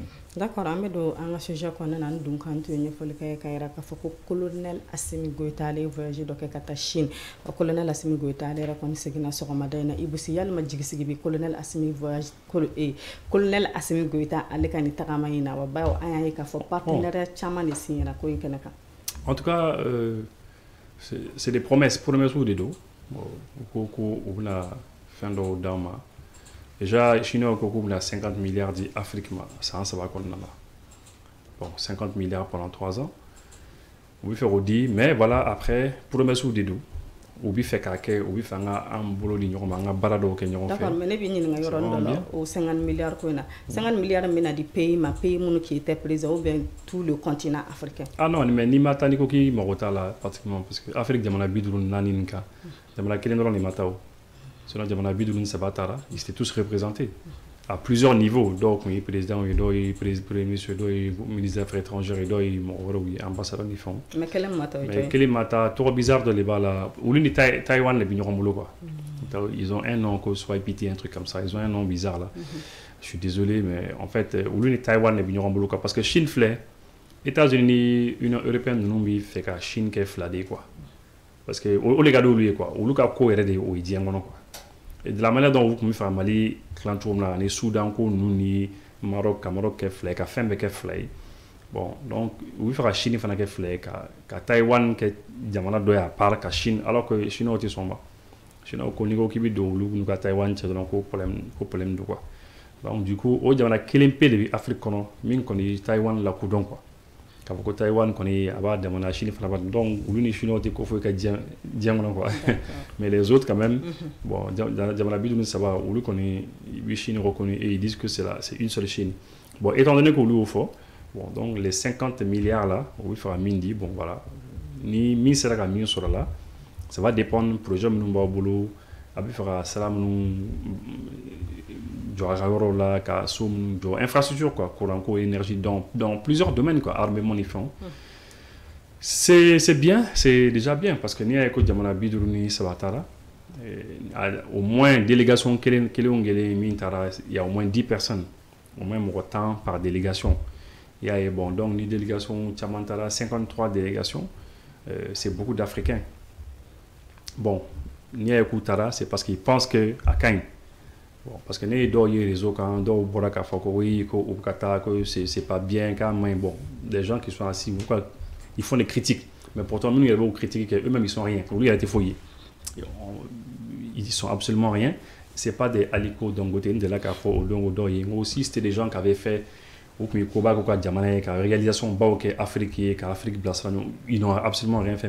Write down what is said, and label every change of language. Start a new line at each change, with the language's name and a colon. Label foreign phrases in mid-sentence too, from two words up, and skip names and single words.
Bambara: D'accord, an bɛ don an ka sujet kɔnɔna na an dun kan to ye ɲɛfɔli kɛ ka yira k'a fɔ ko colonel Asimi Goïta ale ye voyage dɔ kɛ ka taa Chine colonel Asimi Goïta ale yɛrɛ kɔni seginna sɔgɔmada in na Ibusi yalima jigisigi bi colonel Asimi Goïta ale ka ni tagama in na wa bawo an y'a ye k'a fɔ partenariat caman de signera ko in kɛnɛ kan.
French: En tout cas c'est des promesses ou des dos
Bambara: ko u bɛna fɛn dɔw d'an ma déjà Chinois ko k'u bɛna 50 milliards di Afrique ma san 3 kɔnɔna la bon
French: 50 milliards pendant 3 ans
Bambara: u bɛ fɛ k'o di
French: mais voilà après promesses
Bambara: de don u bɛ fɛ k'a kɛ u bɛ fɛ an bolo di ɲɔgɔn ma an ka baara dɔw kɛ ɲɔgɔn fɛ.
French: D'accord, mais
Bambara: ne bɛ ɲininka yɔrɔ dɔ la o 50 milliards ko in na 50 milliards min na di pays ma pays minnu
French: qui étaient présents ou bien tout le continent africain. Ah non, mais
Bambara: n'i ma taa n'i ko k'i mago t'a la pratiquement parce que Afrique jamana 54 nin kan jamana kelen dɔrɔn de ma taa o sinon jamana 53 taara
French: ils étaient tous représentés à plusieurs niveaux
Bambara: dɔw tun ye président ye dɔw ye
French: premier ministre
Bambara: dɔw ye
French: ministre des affaires étrangères
Bambara: dɔw ye mɔgɔ wɛrɛw ye ambassadeur ni fɛnw. Mais kelen ma taa o mais kelen ma taa tɔgɔ bizarre dɔ de b'a la olu ni Taïwan de bɛ ɲɔgɔn bolo quoi.
French: Ils ont un nom ko Swahili un truc comme ça ils ont un nom bizarre là. Je suis désolé mais en fait
Bambara: olu ni Taïwan de bɛ ɲɔgɔn bolo quoi
French: parce que
Bambara: Chine filɛ États-Unis ni Union européenne ninnu bɛ fɛ ka Chine kɛ fila de quoi
French: parce que
Bambara: o de ka di olu ye quoi olu ka ko yɛrɛ de o ye diɲɛ kɔnɔ quoi.
French: Et de la manière dont vous pouvez faire Mali, les Soudan,
Bambara: ni Maroc, kɛ fila ka fɛn bɛɛ kɛ fila ye bon donc u bɛ fɛ ka Chine fana kɛ fila ye ka Taïwan kɛ jamana dɔ ye
French: à part
Bambara: ka Chine
French: alors que
Bambara: Chinois tɛ sɔn ma Chinois ko n'i ko k'i bɛ don olu n'u ka Taïwan cɛ dɔrɔn ko problème don quoi
French: donc du coup
Bambara: o jamana kelen pe de bɛ Afrique kɔnɔ min kɔni Taïwan lakodɔn quoi k'a fɔ ko Taïwan kɔni a b'a damana Chine fana b'a donc olu ni Chinois tɛ ko foyi ka diɲɛ kɔnɔ quoi
French: mais les autres quand même bon
Bambara: jamana 53 olu kɔni i bɛ Chine reconnu
French: et ils disent que c'est une seule Chine
Bambara: bon
French: étant donné
Bambara: qu'olu y'o fɔ
French: bon donc les 50 milliards là
Bambara: u bɛ fɛ ka min di bon voilà ni min sera ka min sɔrɔ la
French: ça va dépendre projet
Bambara: minnu b'aw bolo a bɛ fɛ ka sira minnu jɔ a ka yɔrɔ la ka so minnu jɔ infrastructure quoi courant ko énergie
French: dans plusieurs domaines quoi armement
Bambara: ni fɛnw
French: c'est bien c'est déjà bien parce que
Bambara: n'i y'a ye ko jamana 53 taara
French: au moins délégation
Bambara: kelen min taara
French: il y a au moins 10 personnes au moins
Bambara: mɔgɔ 10
French: par délégation il y a bon donc
Bambara: ni délégation caman taara
French: 53 délégations c'est beaucoup d'Africains bon
Bambara: n'i y'a ye k'u taara
French: c'est parce qu'ils pensent que
Bambara: a ka ɲi
French: bon parce que
Bambara: ne ye dɔw ye réseau kan dɔw bɔra k'a fɔ ko oui ko u ka taa ko
French: c'est pas bien
Bambara: k'a man ɲi
French: bon des gens qui sont assis ils font des critiques Mais pourtant, nous, il y avait critiqué qu'eux-mêmes, ils sont rien. Lui, il a été fouillé. Ils sont absolument rien. Ce n'est pas des Aliko Dangote, de la Kafo, Odongo, aussi, c'était des gens qui avaient fait réalisation Afrique, ils n'ont absolument rien fait.